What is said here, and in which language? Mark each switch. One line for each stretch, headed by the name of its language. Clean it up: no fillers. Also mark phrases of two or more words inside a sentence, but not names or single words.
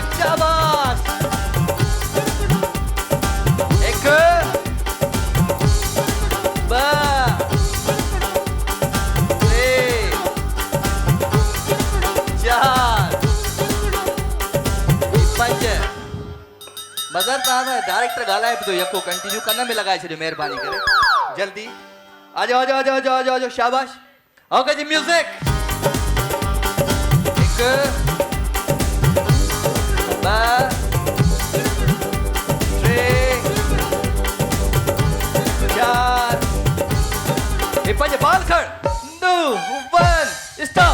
Sindhi: शाबाश। एक ब तीन 4 5 मज़र तव्हां डायरेक्टर ॻाल्हाए पियो यको कंटिन्यू कन में लगाए छॾियो महिरबानी करे जल्दी।
Hindi: आ जाओ आ जाओ आ जाओ आ जाओ आ जाओ।
Sindhi: शाबाश। ओके जी म्यूजिक। एक ब टे 4 ए 5 बाल खड़ 2 1 स्टॉप।